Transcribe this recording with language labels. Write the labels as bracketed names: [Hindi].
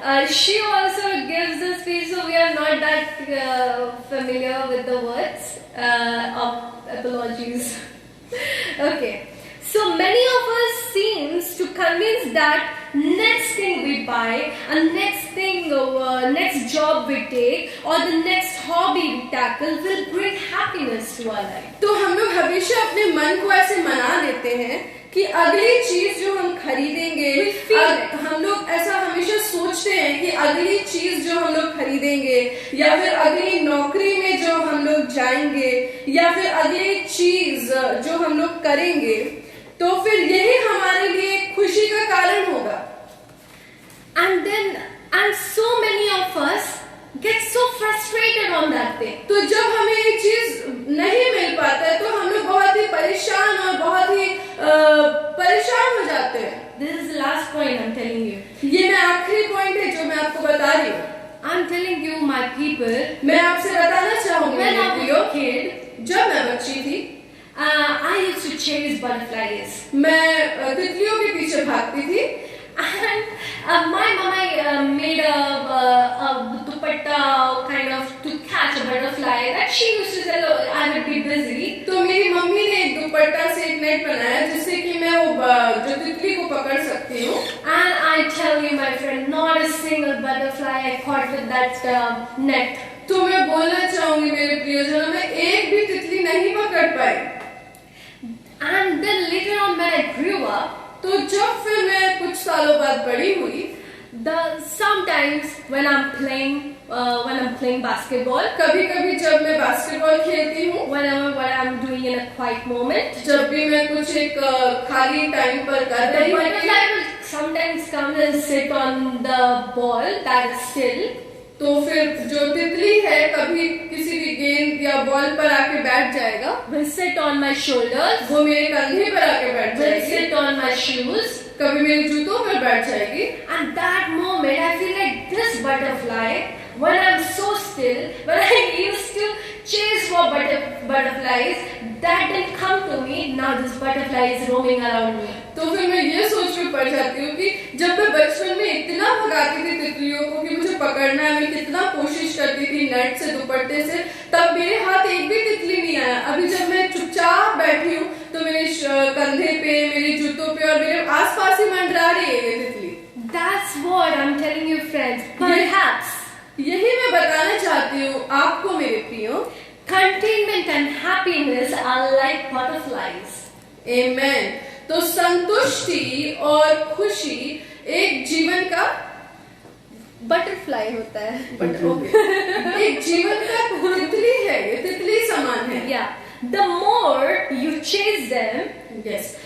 [English] She also gives the speech, so we are not that familiar with the words. Apologies. Okay. So many of us seems to convince that next thing we buy, and next job we take, or the next hobby we tackle will bring happiness to our life. [Hindi] तो हम लोग हमेशा अपने मन को ऐसे मना लेते हैं कि अगली चीज जो हम खरीदेंगे, हम लोग ऐसा हमेशा सोचते हैं कि अगली चीज जो हम लोग खरीदेंगे, या फिर अगली नौकरी में जो हम लोग जाएंगे, या फिर अगली चीज जो हम लोग करेंगे, तो फिर यही हमारे लिए खुशी का कारण होगा. [English] And so many of us get so frustrated on that thing. [Hindi] तो जब हमें ये चीज नहीं मिल पाता है तो हम लोग बहुत ही परेशान और बहुत ही परेशान हो जाते हैं. [English] This is the last point I'm telling you. [Hindi] ये मैं आखिरी पॉइंट है जो मैं आपको बता रही हूँ. [English] I'm telling you, my people. [Hindi] मैं आपसे बताना चाहूंगी [English] When I was a kid, [Hindi] जब मैं बच्ची थी, [English] I used to chase butterflies. [Hindi] मैं तितलियों के पीछे भागती थी. [English] And my mama made a dupatta kind of to catch a butterfly that she used to tell I would be busy. [Hindi] तो मेरी मम्मी ने एक दुपट्टा से एक नेट बनाया जिससे कि मैं वो जो तितली को पकड़ सकती हूँ. [English] And I tell you, my friend, not a single butterfly I caught with that net. [Hindi] तो मैं बोलना चाहूंगी मेरे प्रियजनों, मैं एक भी तितली नहीं पकड़ पाई. [English] And then later on when I grew up, [Hindi] तो जब फिर मैं कुछ सालों बाद बड़ी हुई, [English] sometimes when I'm playing basketball, [Hindi] कभी-कभी जब मैं बास्केटबॉल खेलती हूँ, [English] whenever what I'm doing in a quiet moment, [Hindi] जब भी मैं कुछ एक खाली टाइम पर कर [English] the [Hindi] रही [English] butterfly [Hindi] हूँ, [English] will sometimes come and sit on the ball that is still. [Hindi] तो फिर जो तितली है कभी किसी भी गेंद या बॉल पर आके बैठ जाएगा, [English] Will sit on my shoulders, [Hindi] वो मेरे कंधे पर आके बैठ [English] will [Hindi] जाएगी, [English] sit on my shoes, [Hindi] कभी मेरे जूतों पर बैठ जाएगी. [English] and that moment I feel like this butterfly, when I'm so still, when I used to chase for butterflies, that didn't come to me, now this butterfly is roaming around me. [Hindi] तो फिर मैं ये सोच में पड़ जाती हूँ कि जब मैं बचपन में इतना भगाती थी तितलियों को कि मुझे पकड़ना है, मैं कितना कोशिश करती थी नेट से दुपट्टे से, तब मेरे हाथ एक भी तितली नहीं आया। अभी जब मैं चुपचाप बैठी हूँ तो मेरे कंधे पे, मेरे जूतों पे और मेरे आसपास ही मंडरा रही है ये तितली। [English] That's what I'm telling you, friends. Perhaps [Hindi] यही मैं बताना चाहती हूँ आपको मेरे प्रियो, [English] contentment and happiness are like butterflies. Amen. [Hindi] तो संतुष्टि और खुशी एक जीवन का बटरफ्लाई होता है. एक जीवन का तितली है, ये तितली समान है. [English] Yeah. The more you chase them, yes.